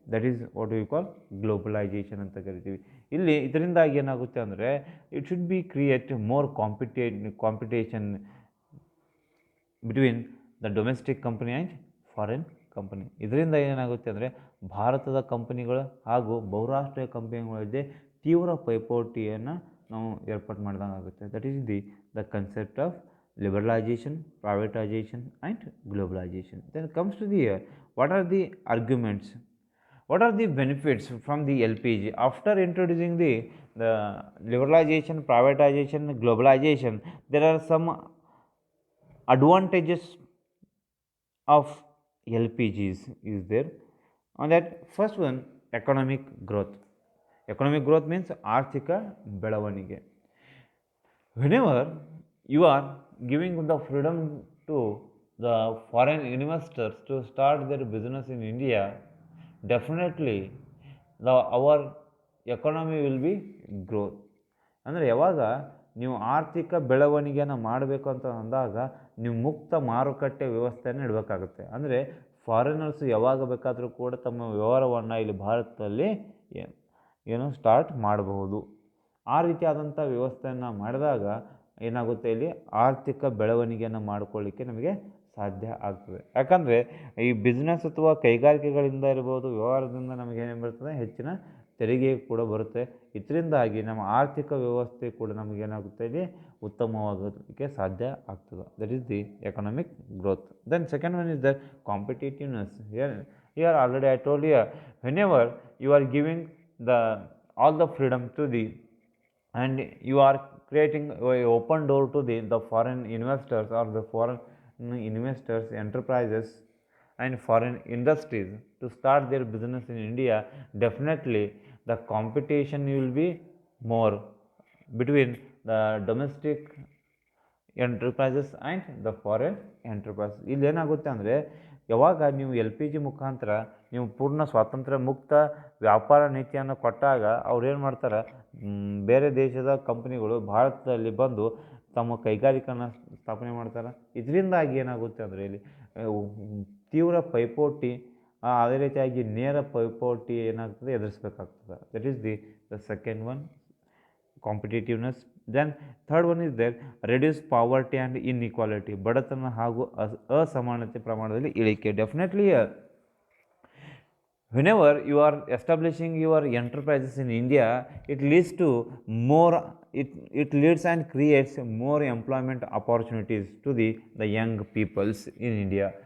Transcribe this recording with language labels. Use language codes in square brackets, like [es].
[en] that is what we call globalization [kn] ಅಂತ ಕರಿತೀವಿ. ಇಲ್ಲಿ ಇದರಿಂದಾಗಿ ಏನಾಗುತ್ತೆ ಅಂದರೆ [en] It should be create more competition between the domestic company and foreign company. [kn] ಇದರಿಂದ ಏನಾಗುತ್ತೆ ಅಂದರೆ ಭಾರತದ ಕಂಪನಿಗಳು ಹಾಗೂ ಬಹುರಾಷ್ಟ್ರೀಯ ಕಂಪನಿಗಳಿಗೆ ತೀವ್ರ ಪೈಪೋಟಿಯನ್ನು ನಾವು ಏರ್ಪಾಡು ಮಾಡಿದಂಗೆ ಆಗುತ್ತೆ. [en] That is the concept of liberalization, privatization and globalization. Then comes to the what are the arguments, what are the benefits from the LPG after introducing the liberalization, privatization, globalization. There are some advantages of LPGs is there. On that first one, economic growth. Economic growth means [kn] arthika ಬೆಳವಣಿಗೆ. [en] Whenever you are giving the freedom to the foreign investors to start their business in India, definitely our economy will be growth. [kn] ಅಂದರೆ ಯಾವಾಗ ನೀವು ಆರ್ಥಿಕ ಬೆಳವಣಿಗೆಯನ್ನು ಮಾಡಬೇಕು ಅಂತ ಅಂದಾಗ ನೀವು ಮುಕ್ತ ಮಾರುಕಟ್ಟೆ ವ್ಯವಸ್ಥೆಯನ್ನು ಇಡಬೇಕಾಗುತ್ತೆ. ಅಂದರೆ ಫಾರಿನರ್ಸ್ ಯಾವಾಗ ಬೇಕಾದರೂ ಕೂಡ ತಮ್ಮ ವ್ಯವಹಾರವನ್ನು ಇಲ್ಲಿ ಭಾರತದಲ್ಲಿ ಸ್ಟಾರ್ಟ್ ಮಾಡಬಹುದು. ಆ ರೀತಿಯಾದಂಥ ವ್ಯವಸ್ಥೆಯನ್ನು ಮಾಡಿದಾಗ ಏನಾಗುತ್ತೆ, ಇಲ್ಲಿ ಆರ್ಥಿಕ ಬೆಳವಣಿಗೆಯನ್ನು ಮಾಡಿಕೊಳ್ಳಿಕ್ಕೆ ನಮಗೆ ಸಾಧ್ಯ ಆಗ್ತದೆ. ಯಾಕಂದರೆ ಈ ಬಿಸ್ನೆಸ್ ಅಥವಾ ಕೈಗಾರಿಕೆಗಳಿಂದ ಇರ್ಬೋದು, ವ್ಯವಹಾರದಿಂದ ನಮಗೇನೇನು ಬರ್ತದೆ, ಹೆಚ್ಚಿನ ತೆರಿಗೆ ಕೂಡ ಬರುತ್ತೆ. ಇದರಿಂದಾಗಿ ನಮ್ಮ ಆರ್ಥಿಕ ವ್ಯವಸ್ಥೆ ಕೂಡ ನಮಗೇನಾಗುತ್ತೆ, ಇಲ್ಲಿ ಉತ್ತಮವಾಗೋದಕ್ಕೆ ಸಾಧ್ಯ ಆಗ್ತದೆ. [en] That is the economic growth. Then second one is the competitiveness. Here already I told you, whenever you are giving the all the freedom to the, and you are creating a open door to the foreign investors or the foreign investors, enterprises and foreign industries to start their business in India, definitely the competition will be more between the domestic enterprises and the foreign enterprises. [kn] ಇಲ್ಲಿ ಏನಾಗುತ್ತೆ ಅಂದರೆ, ಯಾವಾಗ ನೀವು L P G ಮುಖಾಂತರ ನೀವು ಪೂರ್ಣ ಸ್ವಾತಂತ್ರ್ಯ ಮುಕ್ತ ವ್ಯಾಪಾರ ನೀತಿಯನ್ನು ಕೊಟ್ಟಾಗ ಅವ್ರು ಏನು ಮಾಡ್ತಾರೆ, ಬೇರೆ ದೇಶದ ಕಂಪ್ನಿಗಳು ಭಾರತದಲ್ಲಿ ಬಂದು ತಮ್ಮ ಕೈಗಾರಿಕೆನ ಸ್ಥಾಪನೆ ಮಾಡ್ತಾರೆ. ಇದರಿಂದಾಗಿ ಏನಾಗುತ್ತೆ ಅಂದರೆ, ಇಲ್ಲಿ ತೀವ್ರ ಪೈಪೋಟಿ, ಅದೇ ರೀತಿಯಾಗಿ ನೇರ ಪೈಪೋಟಿ ಏನಾಗ್ತದೆ, ಎದುರಿಸಬೇಕಾಗ್ತದೆ. [en] That is the second one, competitiveness. Then third one is there reduce poverty and inequality. [kn] ಬಡತನ ಹಾಗೂ ಅಸಮಾನತೆ ಪ್ರಮಾಣದಲ್ಲಿ ಇಳಿಕೆ. [en] Definitely whenever you are establishing your enterprises in India, it leads to more, it leads and creates more employment opportunities to the young peoples in India.